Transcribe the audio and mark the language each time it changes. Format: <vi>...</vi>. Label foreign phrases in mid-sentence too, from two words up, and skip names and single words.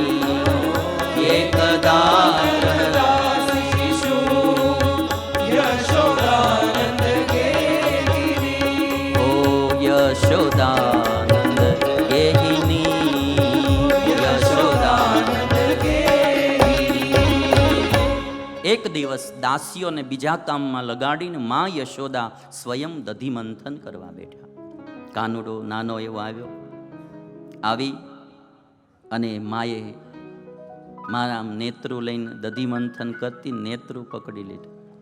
<sa>एकदाग्रहदासीषु यशोदानंद गेहिनी हो। यशोदानंद गेहिनी। यशोदानंद गेहिनी।</sa> <gu>એક દિવસ દાસીઓને બીજા કામમાં લગાડીને માં યશોદા સ્વયં દધી મંથન કરવા બેઠા. કાનુડો નાનો એવો આવ્યો. આવી અને માએ મારા નેત્રુ લઈને દધી મંથન કરતી નેત્રુ પકડી લીધું.</gu>